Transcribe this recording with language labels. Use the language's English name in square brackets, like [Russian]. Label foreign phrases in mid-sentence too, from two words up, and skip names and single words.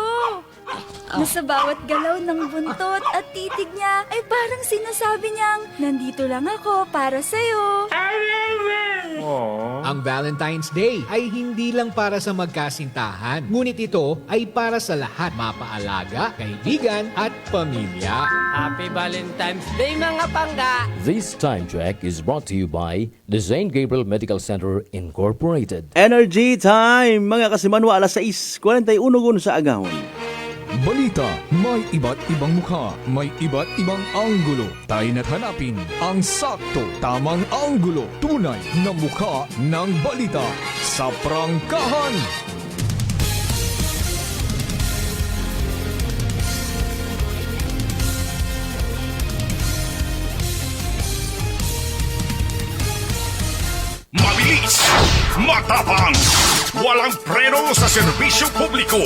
[Filipino] Na sa bawat galaw ng buntot at titig niya ay parang sinasabi niyang, nandito lang ako para sa'yo. Ang Valentine's Day ay hindi lang para sa magkasintahan. Ngunit ito ay para sa lahat, mapaalaga, kaibigan at pamilya. [English] Happy Valentine's Day [Hiligaynon] mga pangga! [English] This time check is brought to you by the St. Gabriel Medical Center Incorporated. Energy Time! [Hiligaynon] Mga kasimanwa, alas 6:41 gun sa agahon. [Filipino] Balita, may iba't ibang mukha, may iba't ibang anggulo. Tayo na't hanapin ang sakto, tamang anggulo, tunay na mukha ng balita sa prangkahan. Mabilis, matapang, walang preno sa serbisyo publiko.